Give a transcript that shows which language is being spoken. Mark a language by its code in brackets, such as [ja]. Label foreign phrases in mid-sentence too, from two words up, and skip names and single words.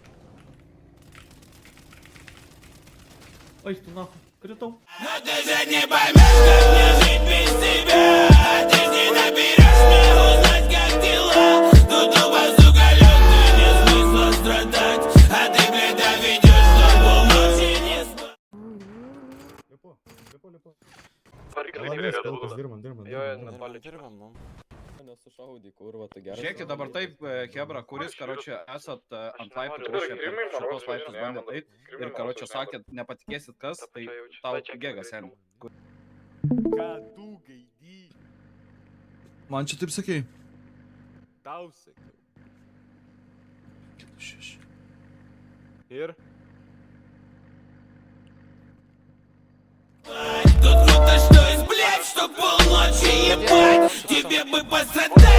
[ru] Ой, что нахуй? Крутом. А ты же не поймёшь, как мне жить без тебя. А ты ж не наберёшь мне узнать, как дела. Тут тупо, сука, лёд, и нет смысла страдать. А ты, блядь, доведёшь до полночи не спать. [lt] Žiūrėkit, dabar taip, Hebra, kuris, karočią, esat ant laiptų, kuris čia per šitos laiptus bandė taip, ir, karočią, sakėt, nepatikėsit kas, tai tau gėgas, sen. Ką tu gaidį? Man čia taip sakei. Tau sakiau. Ir? [ru] Тут круто, что есть, блядь, что полночи ебать. Тебе бы посрать